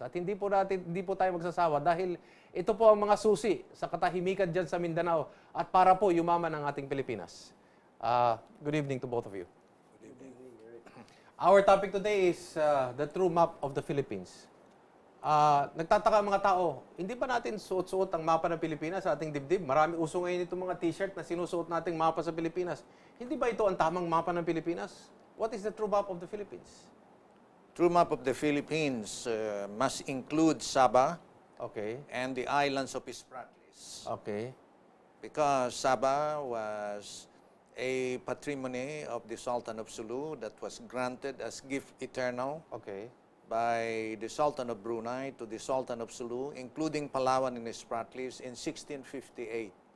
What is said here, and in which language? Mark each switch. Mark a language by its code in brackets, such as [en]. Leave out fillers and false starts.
[tl] At hindi po tayo magsasawa dahil ito po ang mga susi sa katahimikan dyan sa Mindanao at para po yumaman ang ating Pilipinas. [en] Good evening to both of you. Good evening. Our topic today is the true map of the Philippines. [tl] Nagtataka ang mga tao, hindi ba natin suot-suot ang mapa ng Pilipinas sa ating dibdib? Marami uso ngayon itong mga t-shirt na sinusuot nating mapa sa Pilipinas. Hindi ba ito ang tamang mapa ng Pilipinas? [en] What is the true map of the Philippines? True map of the Philippines must include Sabah and the islands of Spratlys. Okay. Because Sabah was a patrimony of the Sultan of Sulu that was granted as gift eternal by the Sultan of Brunei to the Sultan of Sulu, including Palawan and Spratlys in 1658.